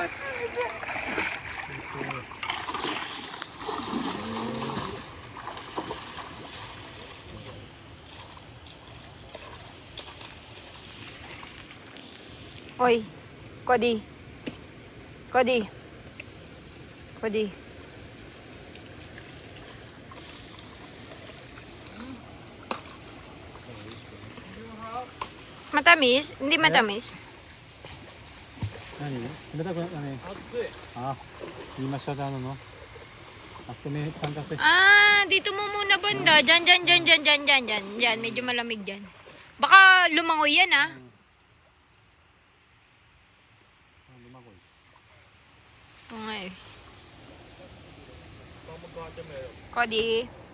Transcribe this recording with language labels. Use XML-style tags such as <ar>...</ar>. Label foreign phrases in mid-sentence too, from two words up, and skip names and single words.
<tl>Hoy, Cody. Matamis? Hindi matamis.</tl> <ja>何？冷たくなね。あ、言いましたの。あそこね、参加して。</ja> <tl>Ah, dito mo muna banda. Diyan. Diyan, medyo malamig dyan. Baka lumangoy yan, ah. Okay. Cody.</tl>